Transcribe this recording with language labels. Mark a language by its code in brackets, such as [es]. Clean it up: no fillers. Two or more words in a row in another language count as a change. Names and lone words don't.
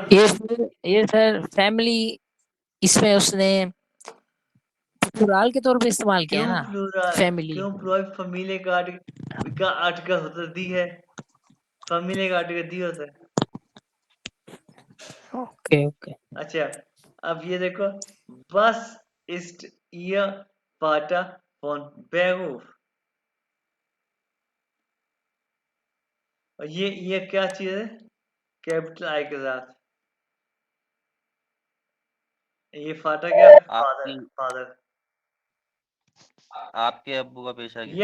[hi] ये सर फैमिली, इसमें उसने प्लुराल के तौर पे इस्तेमाल किया है क्यों ना, प्लूरल, फैमिली। क्यों प्लूरल, फैमिली का आर्टिकल होता दी है, फैमिली का आर्टिकल दी होता है। ओके ओके। अच्छा, अब ये देखो, बस [de] ist ihr Vater von Beruf, [hi] और ये क्या चीज है, [en] capital I [hi] के साथ, ये फाटा क्या, फादर, आपकी फादर, आपके अब्बू का पेशा क्या है?